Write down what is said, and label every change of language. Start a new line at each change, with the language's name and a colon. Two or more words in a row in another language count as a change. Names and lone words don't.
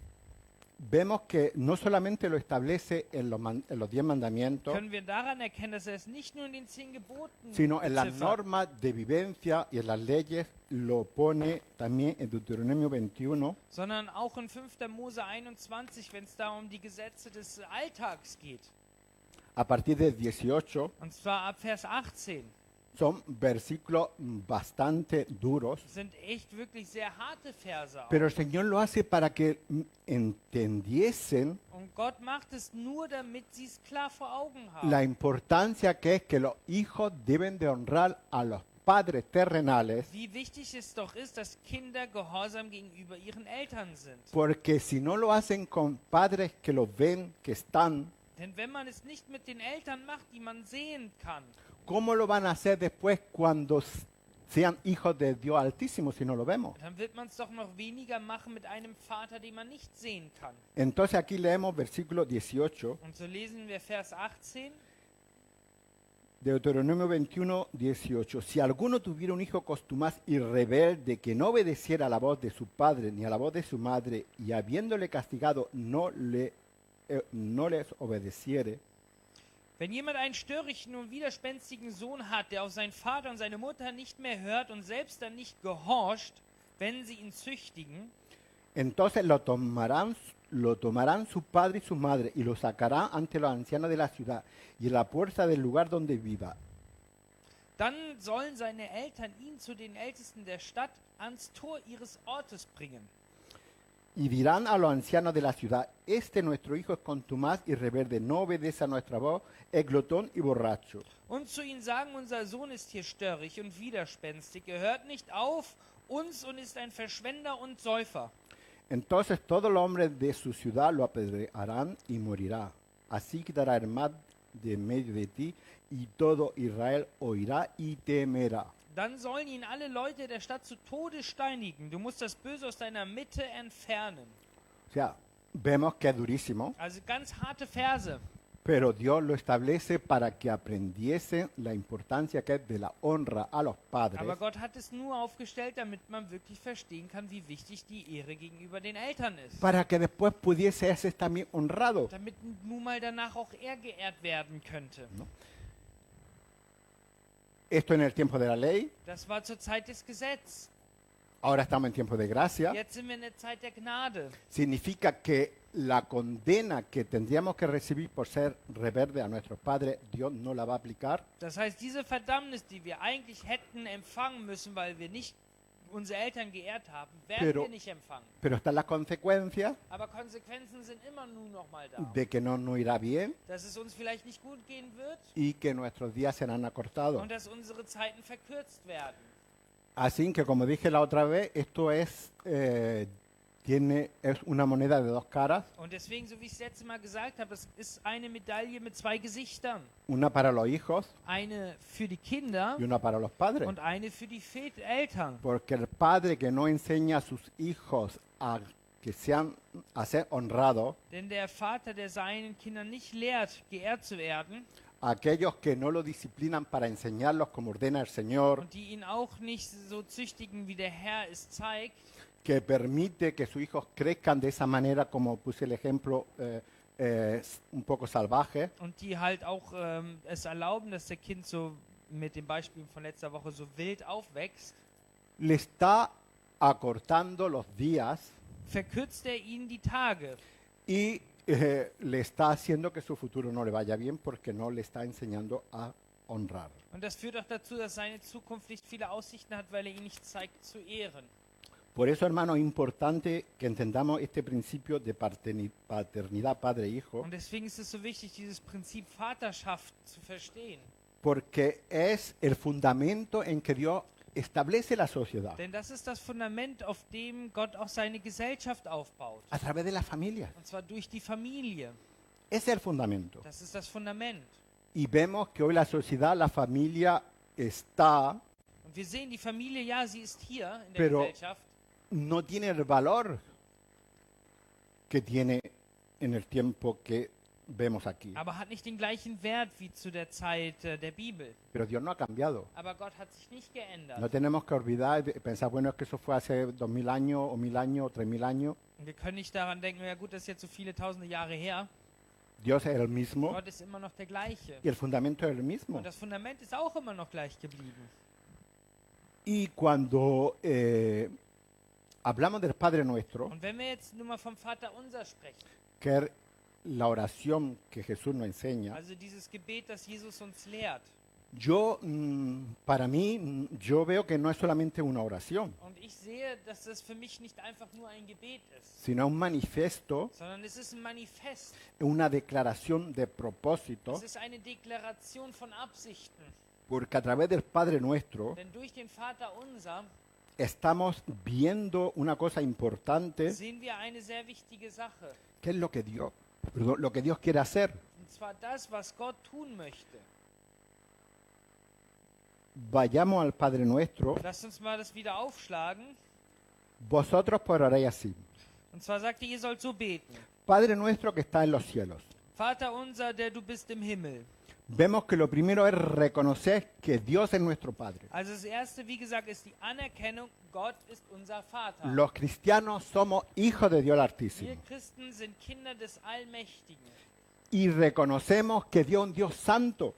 Spanish: vemos que no solamente lo establece en los 10 mandamientos,
German: können wir daran erkennen, dass er es nicht nur in den 10 Geboten
Spanish: sino en las
German: beziffert,
Spanish: normas de vivencia y en las leyes, lo pone también en Deuteronomio 21,
German: sondern auch in 5. Mose 21, wenn es da um die Gesetze des Alltags geht.
Spanish: a partir del 18,
German: Und zwar ab Vers 18.
Spanish: son versículos bastante duros,
German: Das sind echt wirklich sehr harte Verse auch.
Spanish: pero el Señor lo hace para que entendiesen
German: Und Gott macht es nur, damit sie es klar vor Augen
Spanish: la
German: haben.
Spanish: importancia que es que los hijos deben de honrar a los padres terrenales,
German: Wie wichtig es doch ist, dass Kinder gehorsam gegenüber ihren Eltern sind.
Spanish: porque si no lo hacen con padres que los ven, que están,
German: Denn wenn man es nicht mit den Eltern macht, die man sehen kann,
Spanish: ¿cómo lo van a hacer después cuando sean hijos de Dios Altísimo si no lo vemos?
German: dann wird man es doch noch weniger machen mit einem Vater, den man nicht sehen kann.
Spanish: Entonces aquí leemos versículo 18,
German: Und so lesen wir Vers 18.
Spanish: Deuteronomio 21, 18. Si alguno tuviera un hijo costumaz y rebelde que no obedeciera a la voz de su padre ni a la voz de su madre y habiéndole castigado no les obedeciere,
German: Wenn jemand einen störrigen und widerspenstigen Sohn hat, der auf seinen Vater und seine Mutter nicht mehr hört und selbst dann nicht gehorcht, wenn sie ihn züchtigen,
Spanish: entonces lo tomarán su padre y su madre y lo sacarán ante los ancianos de la ciudad y en la puerta del lugar donde viva.
German: dann sollen seine Eltern ihn zu den Ältesten der Stadt ans Tor ihres Ortes bringen.
Spanish: Y dirán a los ancianos de la ciudad, este nuestro hijo es contumaz y rebelde, no obedece a nuestra voz, es glotón y borracho.
German: Und zu ihnen sagen, unser Sohn ist hier störrig und widerspenstig, er hört nicht auf uns und ist ein Verschwender und Säufer.
Spanish: Entonces todos los hombres de su ciudad lo apedrearán y morirá. Así quitará el mal de en medio de ti y todo Israel oirá y temerá.
German: Dann sollen ihn alle Leute der Stadt zu Tode steinigen. Du musst das Böse aus deiner Mitte entfernen.
Spanish: O sea, vemos que es durísimo,
German: Also ganz harte Verse.
Spanish: pero Dios lo establece para que aprendiesen la importancia que es de la honra a los padres,
German: Aber Gott hat es nur aufgestellt, damit man wirklich verstehen kann, wie wichtig die Ehre gegenüber den Eltern ist.
Spanish: para que después pudiese ser también honrado.
German: Damit nun mal danach auch er geehrt werden könnte.
Spanish: Esto en el tiempo de la ley,
German: Das war zur Zeit des Gesetzes.
Spanish: ahora estamos en tiempo de gracia.
German: Jetzt sind wir in der Zeit der Gnade.
Spanish: Significa que la condena que tendríamos que recibir por ser rebelde a nuestros padres, Dios no la va a aplicar,
German: Das heißt, diese Verdammnis, die wir eigentlich hätten empfangen müssen, weil wir nicht unsere Eltern geehrt haben, werden
Spanish: Pero-
German: wir nicht empfangen.
Spanish: pero están las consecuencias
German: Aber Konsequenzen sind immer nur noch mal da.
Spanish: de que no nos irá bien
German: Dass es uns vielleicht nicht gut gehen wird
Spanish: y que nuestros días serán acortados.
German: und dass unsere Zeiten verkürzt werden.
Spanish: Así que, como dije la otra vez, esto es una moneda de dos caras,
German: Und deswegen, so wie ich es letzte Mal gesagt habe, es ist eine Medaille mit zwei Gesichtern.
Spanish: una para los hijos
German: Eine für die Kinder
Spanish: y una para los padres.
German: und eine für die Eltern.
Spanish: Porque el padre que no enseña a sus hijos a ser honrados,
German: Denn der Vater, der seinen Kindern nicht lehrt, geehrt zu werden
Spanish: aquellos que no lo disciplinan para enseñarlos como ordena el Señor,
German: und die ihn auch nicht so züchtigen, wie der Herr es zeigt,
Spanish: que permite que sus hijos crezcan de esa manera, como puse el ejemplo, un poco salvaje,
German: und die halt auch es erlauben, dass der Kind so mit dem Beispiel von letzter Woche so wild aufwächst,
Spanish: le está acortando los días
German: verkürzt er ihnen die Tage.
Spanish: y le está haciendo que su futuro no le vaya bien porque no le está enseñando a honrar.
German: Und das führt auch dazu, dass seine Zukunft nicht viele Aussichten hat, weil er ihn nicht zeigt zu ehren.
Spanish: Por eso, hermano, es importante que entendamos este principio de paternidad padre-hijo,
German: Und deswegen ist es so wichtig, dieses Prinzip Vaterschaft zu verstehen.
Spanish: porque es el fundamento en que Dios establece la sociedad
German: Denn das ist das Fundament, auf dem Gott auch seine Gesellschaft aufbaut.
Spanish: a través de la familia.
German: Und zwar durch die Familie.
Spanish: Ese es el fundamento.
German: Das ist das Fundament.
Spanish: Y vemos que hoy la sociedad, la familia está,
German: Und wir sehen, die Familie, ja, sie ist hier in der
Spanish: Pero-
German: Gesellschaft,
Spanish: no tiene el valor que tiene en el tiempo que vemos aquí.
German: aber hat nicht den gleichen Wert wie zu der Zeit der Bibel.
Spanish: Pero Dios no ha cambiado.
German: Aber Gott hat sich nicht geändert.
Spanish: No tenemos que olvidar, pensar, bueno, es que eso fue hace 2000 años, o 1000 años, o 3000 años.
German: Und wir können nicht daran denken, ja gut, das ist jetzt so viele tausende Jahre her.
Spanish: Dios es el mismo
German: Gott ist immer noch der gleiche.
Spanish: y el fundamento es el mismo.
German: Und das Fundament ist auch immer noch gleich geblieben.
Spanish: Y cuando hablamos del Padre Nuestro,
German: Und wenn wir jetzt nur mal vom Vater unser sprechen,
Spanish: que la oración que Jesús nos enseña,
German: Also dieses Gebet, das Jesus uns lehrt.
Spanish: para mí, yo veo que no es solamente una oración,
German: Und ich sehe, dass das für mich nicht einfach nur ein Gebet ist,
Spanish: sino un manifiesto,
German: sondern es ist ein Manifest.
Spanish: una declaración de propósito,
German: Es ist eine Deklaration von Absichten.
Spanish: porque a través del Padre Nuestro
German: Denn durch den Vater unser
Spanish: estamos viendo una cosa importante,
German: sehen wir eine sehr wichtige Sache.
Spanish: que es lo que Dios quiere hacer.
German: Und zwar das, was Gott tun möchte.
Spanish: Vayamos al Padre Nuestro.
German: Lasst uns mal das wieder aufschlagen.
Spanish: Vosotros oraréis así.
German: Und zwar sagte, ihr sollt so beten.
Spanish: Padre Nuestro que está en los cielos.
German: Vater unser, der du bist im Himmel.
Spanish: Vemos que lo primero es reconocer que Dios es nuestro Padre.
German: Also das erste, wie gesagt, ist die Anerkennung, Gott ist unser Vater.
Spanish: Los cristianos somos hijos de Dios
German: Wir
Spanish: Altísimo.
German: Christen sind Kinder des Allmächtigen.
Spanish: Y reconocemos que Dios es un Dios santo.